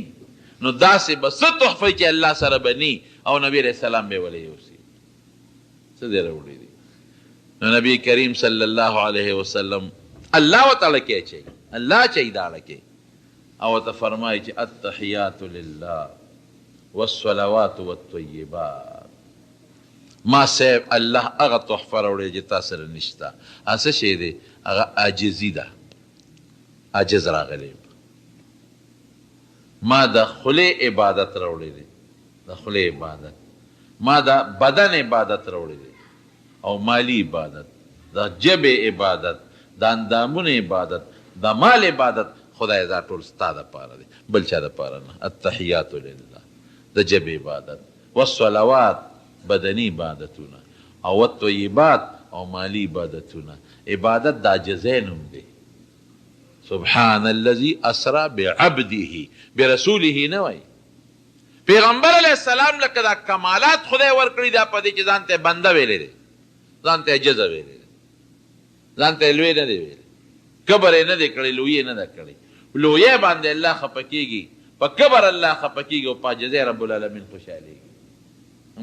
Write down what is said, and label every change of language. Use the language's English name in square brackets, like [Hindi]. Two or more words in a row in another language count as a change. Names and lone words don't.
[Pashto] نو داسې به څه تحفه چې الله سره به نی او نبی [Arabic] علیه السلام [Pashto] به ولې یوسي، څه دې راوړي دي؟ نو نبی کریم [Arabic] صلی الله علیه وسلم [Pashto] الله وتعالی کې اچوي، الله چي داړه کې او ته فرمایي چې [Arabic] التحیات لله والصلوات والطیبات. [Pashto] ما صاحب الله هغه تحفه راوړې چې تا سره نشته. څه شی دی؟ هغه عاجزي ده، عاجز راغلی. ما د خولې عبادت راوړی دی، د خولې عبادت. ما د بدن عبادت راوړی دی او مالی عبادت، د ژبې عبادت، د اندامونو عبادت، د مال عبادت. خدای دا ټول ستا دپاره دی، بل چا دپاره نه. [Arabic] التحیات لله [Pashto] د ژبې عبادت، والصلوات بدني عبادتونه، او الطیبات او مالی عبادتونه. عبادت د عاجزۍ نوم دی. [Arabic] سبحان الذي اسرا بعبده برسوله [Pashto] نه وایي. پیغمبر [Arabic] علیه السلام [Pashto] لکه دا کمالات خدای ورکړي دا په دې چې ځان ته بنده ویلی دی، ځان ته عجزه ویلی دی، ځان ته لوی نه دی ویلی، کبر یې نه دی کړی، لویې نه ده کړی. لویې باندې الله خفه کېږي، په کبر الله خفه کېږي او په عجزۍ رب العالمین خوشحالېږي.